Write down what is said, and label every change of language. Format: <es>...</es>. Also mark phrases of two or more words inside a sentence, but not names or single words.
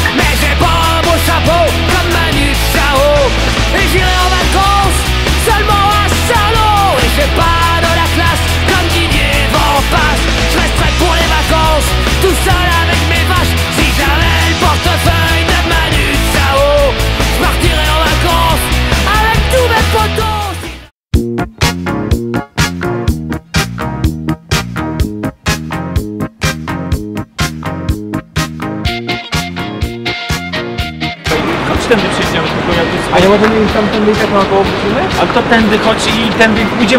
<fr>Mais j'ai pas un beau chapeau comme Manu Chao, et j'irai en vacances seulement à Saint-Lô. Et j'ai pas de la classe comme Didier Van Passe, je resterai pour les vacances tout seul avec mes vaches. Si j'avais le portefeuille de Manu Chao, je partirais en vacances avec tous mes potos.</fr> <pl>Tędy przyjdziemy, tylko ja tu... A nie możemy już tamtędy tak naokoło wrócimy? A kto tędy chodzi i tędy pójdziemy</pl>